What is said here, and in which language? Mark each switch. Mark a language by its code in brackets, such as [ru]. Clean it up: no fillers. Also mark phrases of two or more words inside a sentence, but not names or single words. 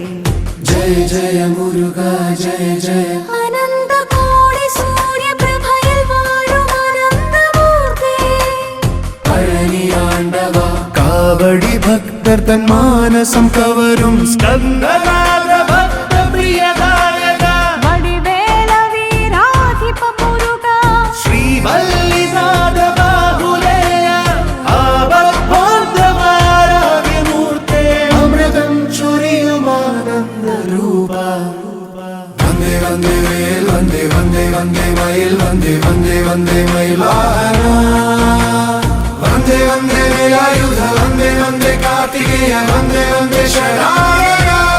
[sa] जय जय मुरुगा जय जय अनंत कोटि सूर्य [ml] प्रभയിൽ വാഴും അനന്തമൂർത്തി പഴനി ആണ്ടവ കാവടി ഭക്തർ തൻ മാനസം കവരും സ്കന്ദനാഥ ഭക്ത പ്രിയദായക വടിവേല വീരാധിപ മുരുക ശ്രീവല്ലിനാഥ [sa] वंदे वेल वंदे वंदे वंदे मईल वंदे वंदे वंदे मईल वाहना वंदे वंदे वेलायुध वंदे वंदे कार्तिकेय वंदे वंदे शदानना